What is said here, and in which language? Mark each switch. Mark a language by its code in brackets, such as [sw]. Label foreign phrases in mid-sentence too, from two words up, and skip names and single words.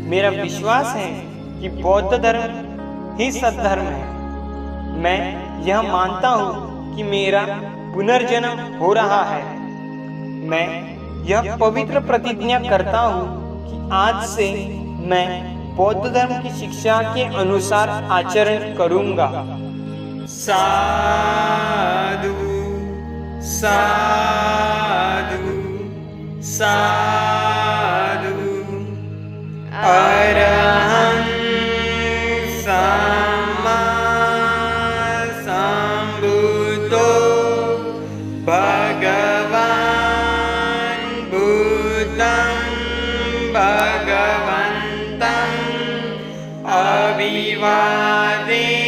[hi] मेरा विश्वास है कि बौद्ध धर्म ही सद्धर्म है। मैं यह मानता हूँ कि मेरा पुनर्जन्म हो रहा है। मैं यह पवित्र प्रतिज्ञा करता हूँ कि आज से मैं बौद्ध धर्म की शिक्षा के अनुसार आचरण करूँगा। [pi] साधु साधु साधु अरहं सम्मा सम्बुद्धो भगवान् बुद्धं भगवन्तं अभिवादेमि।